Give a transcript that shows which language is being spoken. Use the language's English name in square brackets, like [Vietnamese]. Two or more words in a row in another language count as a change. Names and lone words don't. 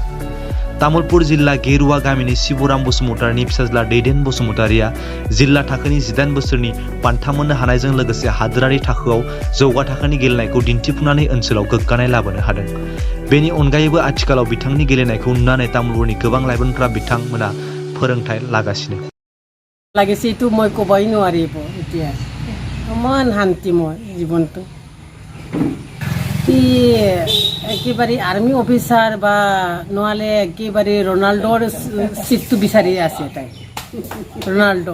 [Bodo] तामुलपुर जिल्ला गेरुवा गामिनि शिबुराम बसुमतारीनि फिसाज्ला दैदेन बसुमतारीया जिल्ला थाखोनि 18 बोसोरनि बान्था मोननो हानायजों लोगोसे हादोरारि थाखोआव जौगा थाखोनि गेलेनायखौ दिन्थिफुंनानै ओनसोलाव गोग्गानाय लाबोनो हादों। बेनि अनगायैबो आथिखालाव बिथांनि गेलेनायखौ नुनानै तामुलपुरनि गोबां लाइमोनफ्रा बिथांमोना फोरोंथाय लागासिनो। [Assamese] লাগিছে এইটো মই ক'বই নোৱাৰিব এতিয়া ইমান শান্তি মই জীৱনটো একেবাৰে আৰ্মি অফিচাৰ বা নহ'লে একেবাৰে ৰনাল্ডোৰ চিটটো বিচাৰি আছে তাই ৰনাল্ডো